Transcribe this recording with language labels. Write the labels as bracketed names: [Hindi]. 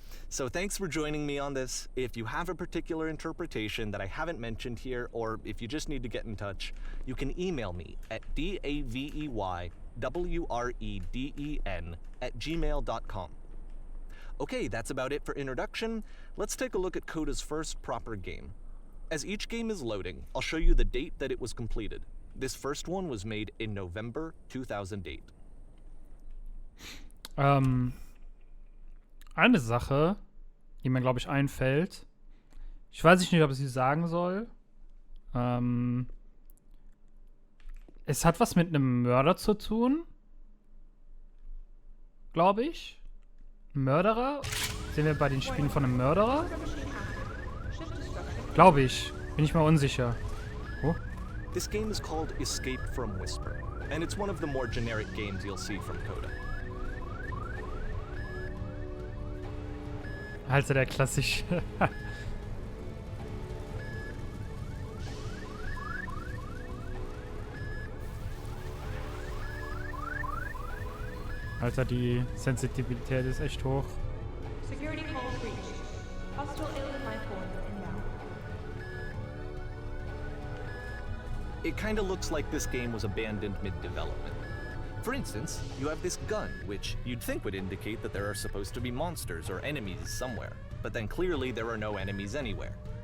[English] So thanks for joining me on this. If you have a particular interpretation that I haven't mentioned here, or if you just need to get in touch, you can email me at daveyWreden@gmail.com. Okay, that's about it for introduction. Let's take a look at Coda's first proper game. As each game is loading, I'll show you the date that it was completed. This first one was made in November 2008. [German] Eine Sache, die mir, glaube ich, einfällt. Ich weiß nicht, ob ich sie sagen soll. Es hat was mit einem Mörder zu tun. Glaube ich. Mörderer? Sehen wir bei den Spielen von einem Mörderer? Glaube ich. Bin ich mal unsicher. Oh. [English] This game is called Escape from Whisper, and it's one of the more generic games you'll see from Coda. [German] Also der klassische. Alter, die Sensitivität ist echt hoch. [English] Security call breached. Hostile alien life form in it kinda looks like this game was abandoned mid-development. For instance, you have this gun, which you'd think would indicate that there are supposed to be monsters or enemies somewhere, but then clearly there are no enemies anywhere.